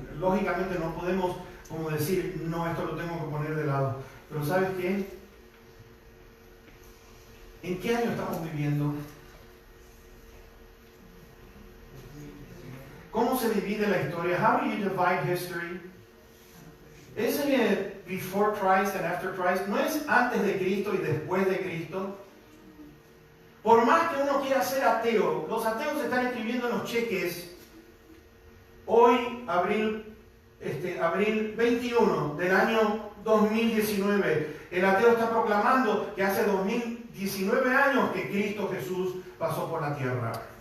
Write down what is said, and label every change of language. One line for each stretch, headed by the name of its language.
Spanish: Lógicamente no podemos como decir, no, esto lo tengo que poner de lado. Pero ¿sabes qué? ¿En qué año estamos viviendo? ¿Cómo se divide la historia?
English: How do you divide history? Isn't it before Christ and after Christ?
Spanish: ¿No es antes de Cristo y después de Cristo? Por más que uno quiera ser ateo, los ateos están escribiendo en los cheques, hoy, abril 21 del año 2019, el ateo está proclamando que hace 2019 años que Cristo Jesús pasó por la tierra.